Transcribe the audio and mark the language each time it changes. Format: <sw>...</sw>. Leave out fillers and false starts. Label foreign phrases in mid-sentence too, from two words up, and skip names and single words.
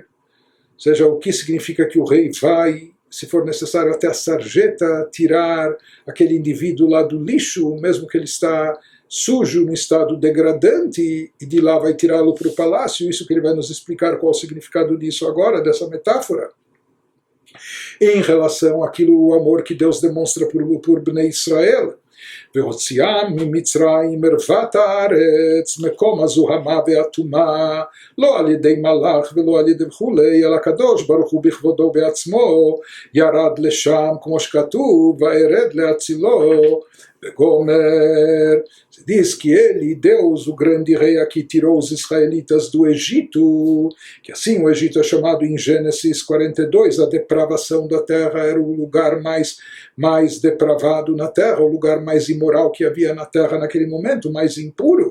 <pt>Ou seja, o que significa que o rei vai, se for necessário, até a sarjeta, tirar aquele indivíduo lá do lixo, mesmo que ele está sujo, no estado degradante, e de lá vai tirá-lo para o palácio. Isso que ele vai nos explicar qual é o significado disso agora, dessa metáfora. Em relação àquilo, o amor que Deus demonstra por Bnei Israel,</pt> <he>והוציאם ממצרים ערוות הארץ מקום הזוהמה והטומאה לא על ידי מלאך ולא על ידי וכולי אלא הקדוש ברוך הוא בכבודו בעצמו ירד לשם כמו שכתוב וירד להצילו Gomer,</he> <pt>diz que ele, Deus, o grande rei aqui, tirou os israelitas do Egito, que assim o Egito é chamado em Gênesis 42, a depravação da terra era o lugar mais depravado na terra, o lugar mais imoral que havia na terra naquele momento, mais impuro.</pt>